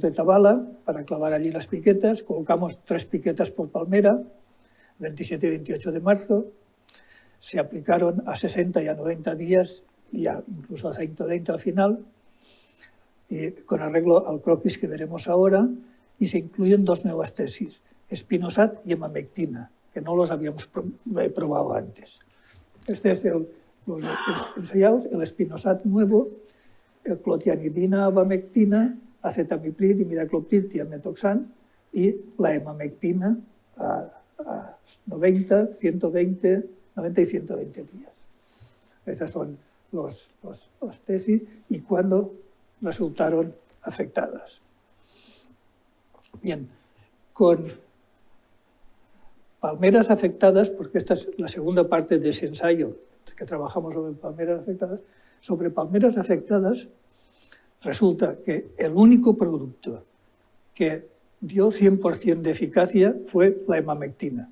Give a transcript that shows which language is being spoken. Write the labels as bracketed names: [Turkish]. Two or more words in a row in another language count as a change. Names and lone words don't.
[Spanish] de tabala para clavar allí las piquetas, colocamos 3 piquetas por palmera, 27 y 28 de marzo, se aplicaron a 60 y a 90 días, y incluso a 120 al final, y con arreglo al croquis que veremos ahora, y se incluyen 2 nuevas tesis, espinosat y emamectina, que no los habíamos probado antes. Este es los ensayados, el espinosat nuevo, el clotianidina, abamectina, acetamiprid, imidacloprid, tiametoxan, y la emamectina a 90, 120, 90 y 120 días. Esas son las tesis y cuándo resultaron afectadas. Bien, con palmeras afectadas, porque esta es la segunda parte de ese ensayo que trabajamos sobre palmeras afectadas, resulta que el único producto que dio 100% de eficacia fue la emamectina.